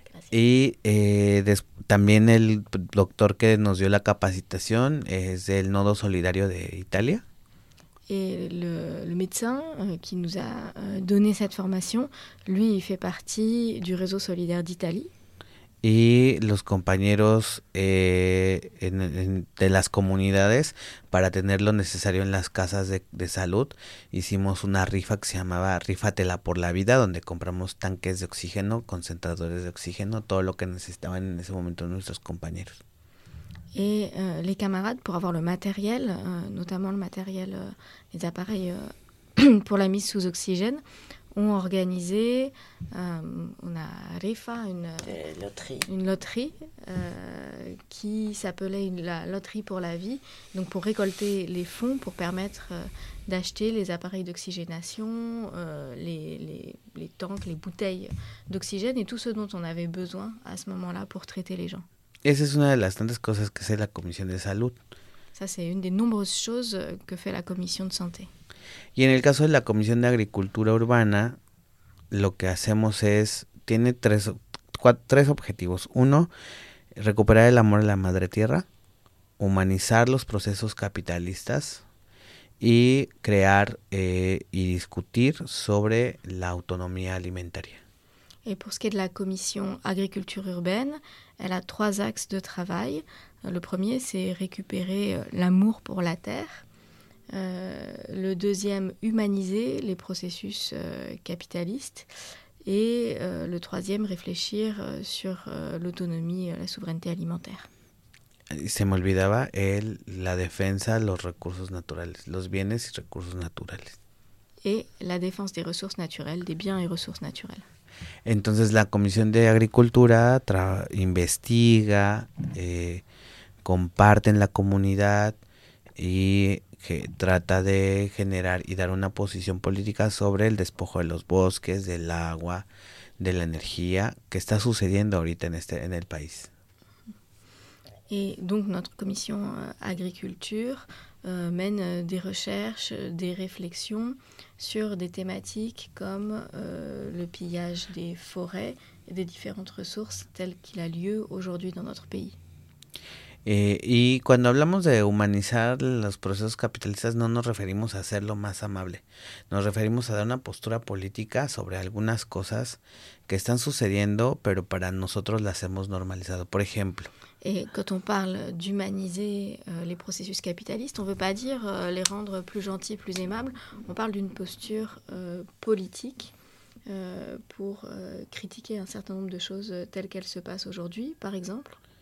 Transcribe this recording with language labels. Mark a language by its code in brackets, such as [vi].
[es] Y también el doctor que nos dio la capacitación es del Nodo Solidario de Italia. [fr] Et le médecin qui nous a donné cette formation, lui, il fait partie du réseau solidaire d'Italie. [es] Y los compañeros de las comunidades, para tener lo necesario en las casas de salud, hicimos una rifa que se llamaba Rífatela por la Vida, donde compramos tanques de oxígeno, concentradores de oxígeno, todo lo que necesitaban en ese momento nuestros compañeros. [fr] Et les camarades, pour avoir le matériel, notamment le matériel, les appareils pour la mise sous oxygène, ont organisé une loterie qui s'appelait la loterie pour la vie, donc pour récolter les fonds pour permettre d'acheter les appareils d'oxygénation, les tanks, les bouteilles d'oxygène et tout ce dont on avait besoin à ce moment-là pour traiter les gens. [es] Esa es una de las tantas cosas que hace la Comisión de Salud. [fr] Ça, c'est une des nombreuses choses que fait la Comisión de Santé. [es] Y en el caso de la Comisión de Agricultura Urbana, lo que hacemos es, tiene tres objetivos. Uno, recuperar el amor a la madre tierra, humanizar los procesos capitalistas y crear y discutir sobre la autonomía alimentaria. [fr] Et pour ce qui est de la Commission Agriculture Urbaine, elle a trois axes de travail. Le premier, c'est récupérer l'amour pour la terre. Le deuxième, humaniser les processus capitalistes. Et le troisième, réfléchir sur l'autonomie, la souveraineté alimentaire. [es] Se me olvidaba la defensa de los recursos naturales, los bienes y recursos naturales. [fr] Et la défense des ressources naturelles, des biens et ressources naturelles. [es] Entonces la Comisión de Agricultura investiga, comparte en la comunidad y trata de generar y dar una posición política sobre el despojo de los bosques, del agua, de la energía que está sucediendo ahorita en el país. [fr] Et donc notre commission agriculture mène des recherches, des réflexions sur des thématiques comme le pillage des forêts et des différentes ressources telles qu'il a lieu aujourd'hui dans notre pays. [es] Y cuando hablamos de humanizar los procesos capitalistas no nos referimos a hacerlo más amable. Nos referimos a dar una postura política sobre algunas cosas que están sucediendo, pero para nosotros las hemos normalizado. Por ejemplo, [fr] et quand on parle d'humaniser les processus capitalistes, on ne veut pas dire les rendre plus gentils, plus aimables. On parle d'une posture politique pour critiquer un certain nombre de choses telles qu'elles se passent aujourd'hui, par exemple.